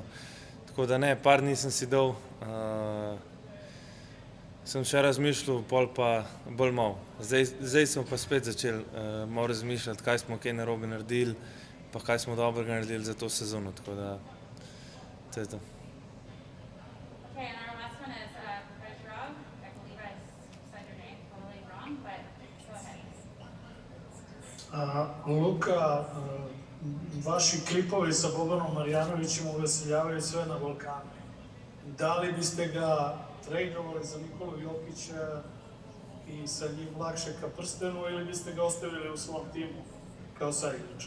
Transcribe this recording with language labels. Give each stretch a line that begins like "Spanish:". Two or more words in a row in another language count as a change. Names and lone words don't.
Slovenian: Tako da ne, par dni sem si dal, sem še razmišljal, pol pa bolj malo. Zdaj smo pa spet začeli malo razmišljati, kaj smo kaj narobe naredili, pa kaj smo dobrega naredili za to sezono, tako da to je to.
English: Okay, and our last one is Raj. I believe I said your name totally wrong, but go ahead.
Serbian: Luka, vaši klipovi sa Bobanom Marjanovićem uveseljavaju sve na Balkanu. Da li biste ga tradovali za Nikolu Jokića i sa njim lakše ka prstenu ili biste ga ostavili u svom timu kao saigrača?